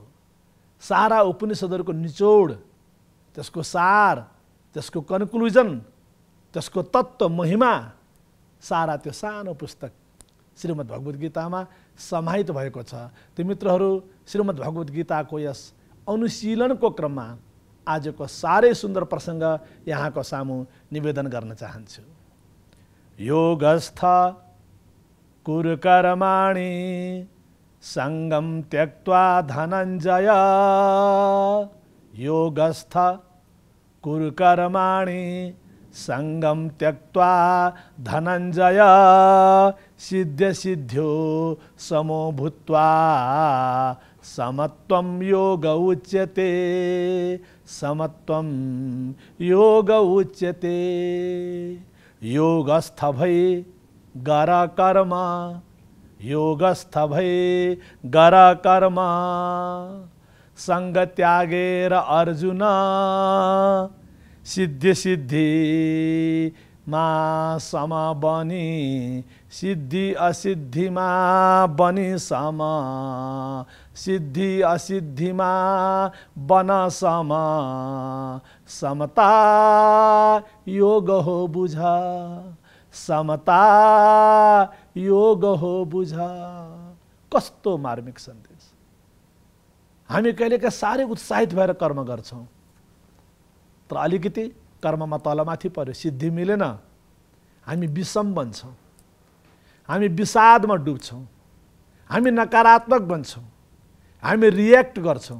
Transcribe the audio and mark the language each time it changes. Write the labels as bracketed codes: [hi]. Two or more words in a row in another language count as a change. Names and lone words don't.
[ne] सारा उपनिषदहरूको निचोड, त्यसको सार, त्यसको कन्क्लुजन, त्यसको तत्त्व महिमा सारा त्यो सानो पुस्तक श्रीमद् भगवत गीतामा समाहित भएको छ। ती मित्रहरू, श्रीमद् भगवत गीताको यस अनुशीलनको क्रममा आजको साह्रै सुन्दर प्रसङ्ग यहाँको सामु निवेदन गर्न चाहन्छु। [sa] योगस्थ कुरु कर्माणि सङ्गं त्यक्त्वा धनञ्जय। योगस्थ कुरु कर्माणि सङ्गं त्यक्त्वा धनञ्जय। सिद्ध्यसिद्ध्यो समो भूत्वा समत्वं योग उच्यते। समत्वं योग उच्यते। [ne] योगस्थ भई गर कर्म, योगस्थ भई गर कर्म। संग त्यागेर अर्जुन, सिद्धि सिद्धि मा सम बनी। सिद्धि असिद्धि मा बनी सम। सिद्धि असिद्धि मा बन सम। समता योग हो बुझ। समता योग हो बुझ। कस्तो मार्मिक सन्देश। हामी कहिलेका साह्रै उत्साहित भएर कर्म गर्छौँ, तर अलिकति कर्ममा तलमाथि पर्यो, सिद्धि मिलेन, हामी विषम बन्छौँ, हामी विषादमा डुब्छौँ, हामी नकारात्मक बन्छौँ, हामी रिएक्ट गर्छौँ।